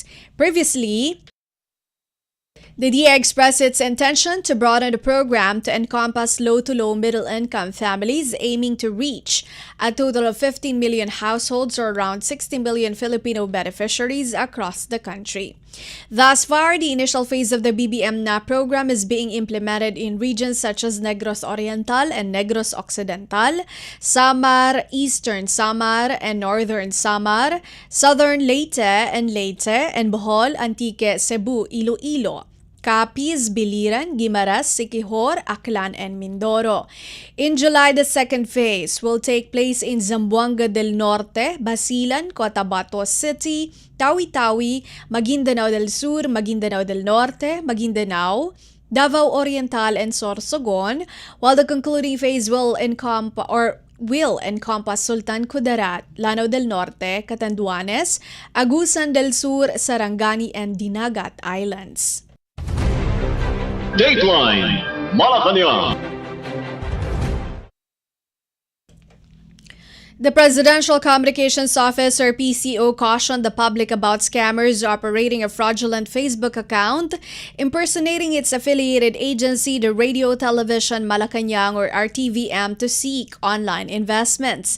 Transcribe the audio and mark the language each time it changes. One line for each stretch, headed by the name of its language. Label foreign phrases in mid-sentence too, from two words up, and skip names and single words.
English: Previously, the DA expressed its intention to broaden the program to encompass low to low middle income families, aiming to reach a total of 15 million households or around 60 million Filipino beneficiaries across the country. Thus far, the initial phase of the BBM NAP program is being implemented in regions such as Negros Oriental and Negros Occidental, Samar, Eastern Samar and Northern Samar, Southern Leyte, and Bohol, Antique, Cebu, Iloilo, Capiz, Biliran, Guimaras, Siquijor, Aklan, and Mindoro. In July, the second phase will take place in Zamboanga del Norte, Basilan, Cotabato City, Tawi-Tawi, Maguindanao del Sur, Maguindanao del Norte, Maguindanao, Davao Oriental, and Sorsogon, while the concluding phase will encompass Sultan Kudarat, Lanao del Norte, Catanduanes, Agusan del Sur, Sarangani, and Dinagat Islands. Dateline Malacañang. The Presidential Communications Office or PCO cautioned the public about scammers operating a fraudulent Facebook account, impersonating its affiliated agency, the Radio Television Malacañang or RTVM, to seek online investments.